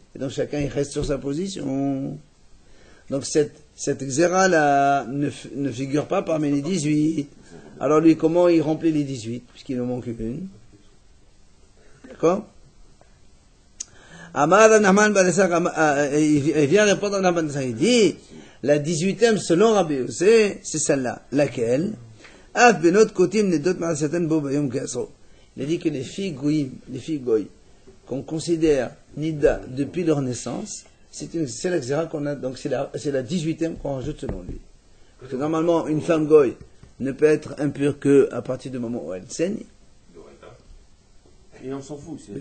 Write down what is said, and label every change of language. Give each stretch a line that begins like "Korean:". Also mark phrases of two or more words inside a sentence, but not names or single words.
French: Et donc chacun il reste sur sa position. Donc cette xéra-là ne figure pas parmi les 18. Alors lui, comment il remplit les 18? Puisqu'il en manque une. D'accord? Amar Nahman Balesar, il vient répondre à Nahman Balesar. Il dit, la 18e selon Rabbi Yossé, c'est celle-là. Laquelle?
Hebrew: אף בנות כותים נדות מעריסתן בו ביום גזרו.
French: Il a dit que les filles goy, qu'on considère nida depuis leur naissance, c'est la xéra qu'on a, donc c'est la 18e qu'on rajoute selon lui. Parce que normalement, une femme goy ne peut être impure que à partir du moment où elle saigne. Et on s'en fout, c'est